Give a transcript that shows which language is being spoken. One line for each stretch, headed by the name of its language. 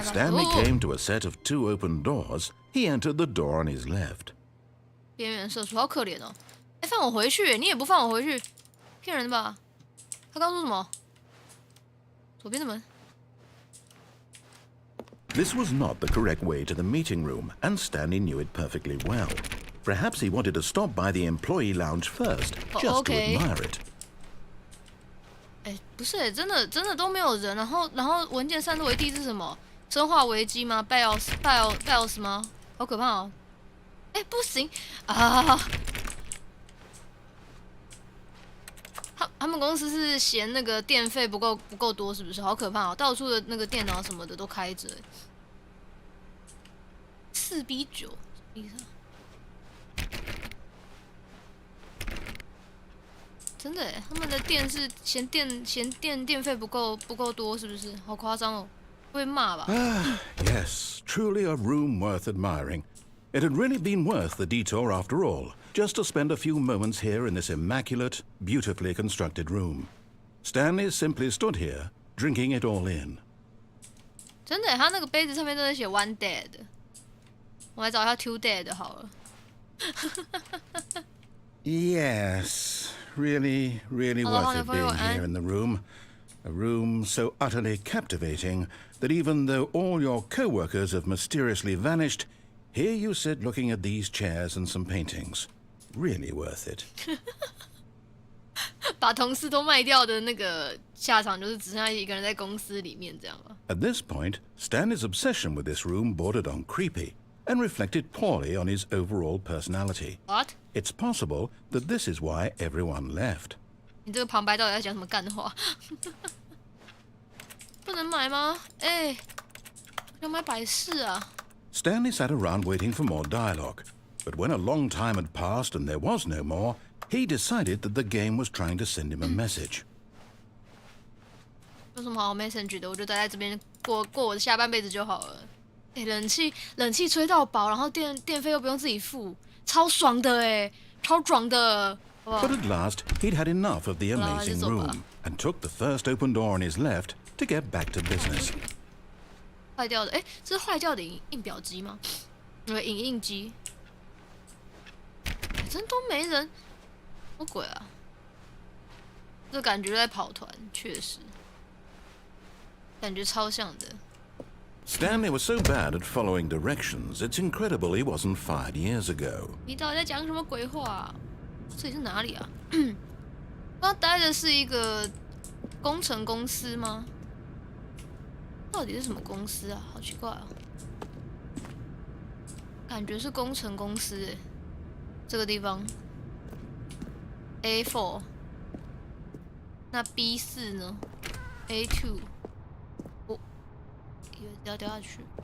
English: When Stanley came to a set of 2 open doors, he entered the door on his left.
Chinese: 边缘社畜好可怜哦！哎，放我回去，你也不放我回去，骗人吧？他刚说什么？左边的门。
English: This was not the correct way to the meeting room, and Stanley knew it perfectly well. Perhaps he wanted to stop by the employee lounge first, just to admire it.
Chinese: 哎，不是，真的都没有人。然后文件散落一地是什么？生化危机吗？BIOS 吗？好可怕哦！哎，不行啊！他们公司是嫌那个电费不够多，是不是？好可怕哦！到处的那个电脑什么的都开着。 4B9，什么意思啊？真的耶，他们的电是嫌电费不够多，是不是？好夸张哦，会被骂吧
English: ？Yes, truly a room worth admiring. It had really been worth the detour after all, just to spend a few moments here in this immaculate, beautifully constructed room. Stanley simply stood here, drinking it all in.
Chinese: 真的耶，他那个杯子上面都在写
English: one dead，
Chinese: 我来找一下
English: two dead
Chinese: 好了。
English: Yes, really worth it being here in the room. A room so utterly captivating that even though all your co-workers have mysteriously vanished, here you sit looking at these chairs and some paintings. Really worth it.
Chinese: 把同事都卖掉的那个下场就是只剩下一个人在公司里面这样吧。
English: At this point, Stanley's obsession with this room bordered on creepy and reflected poorly on his overall personality. What? It's possible that this is why everyone left.
Chinese: 你这个旁白到底在讲什么干话？不能买吗？哎，要买百事啊。
English: Stanley sat around waiting for more dialogue, but when a long time had passed and there was no more, he decided that the game was trying to send him a message.
Chinese: 有什么好 message 的？我就待在这边过我的下半辈子就好了。哎，冷气吹到饱，然后电费又不用自己付，超爽的哎，超爽的。
English: But at last, he'd had enough of the amazing room and took the first open door on his left to get back to business.
Chinese: 坏掉的，哎，这是坏掉的印表机吗？影印机，真都没人，什么鬼啊？这感觉在跑团，确实，感觉超像的。
English: Stanley was so bad at following directions, it's incredible he wasn't fired years ago.
Chinese: 你到底在讲什么鬼话啊？这里是哪里啊？他待的是一个工程公司吗？到底是什么公司啊？好奇怪啊！感觉是工程公司诶。这个地方 A4， 那 B4 呢 ？A2， 哦，以为要掉下去。